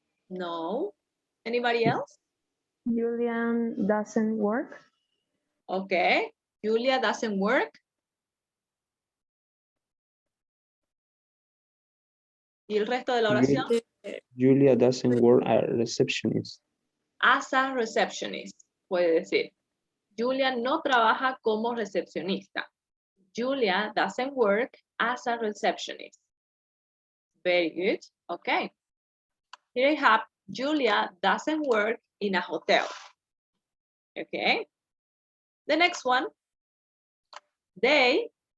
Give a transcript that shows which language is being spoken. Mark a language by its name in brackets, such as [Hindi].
[English] No. Anybody else? Julian doesn't work. Okay. Julia doesn't work. [Spanish] ¿Y el resto de la oración? [English] Julia doesn't work as a receptionist. As a receptionist, [Spanish] puede decir. Julia no trabaja como recepcionista. [English] Julia doesn't work as a receptionist. Very good. Okay. Here I have Julia doesn't work in a hotel. Okay. The next one. They